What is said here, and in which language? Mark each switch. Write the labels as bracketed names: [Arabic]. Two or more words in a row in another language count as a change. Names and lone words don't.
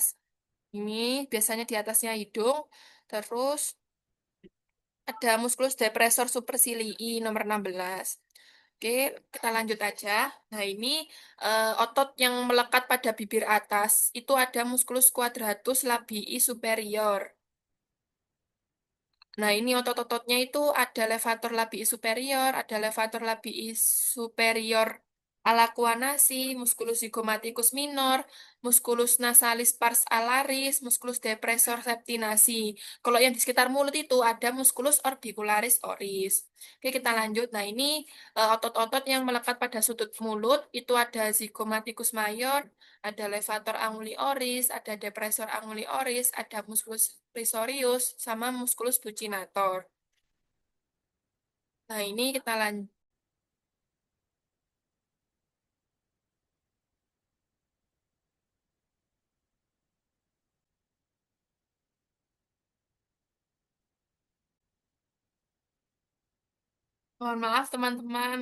[Indonesian] Ini biasanya di atasnya hidung. Terus ada musculus depressor supercilii nomor 16. Oke, kita lanjut aja. Nah, ini otot yang melekat pada bibir atas itu ada musculus quadratus labii superior. Nah, ini otot-ototnya itu ada levator labii superior, ada levator labii superior alacuanasi, musculus zygomaticus minor, musculus nasalis pars alaris, musculus depressor septinasi. Kalau yang di sekitar mulut itu ada musculus orbicularis oris. Oke, kita lanjut. Nah, ini otot-otot yang melekat pada sudut mulut itu ada zygomaticus mayor, ada levator anguli oris, ada depressor anguli oris, ada musculus risorius, sama musculus buccinator. Nah, ini kita lanjut. Mohon maaf, teman-teman.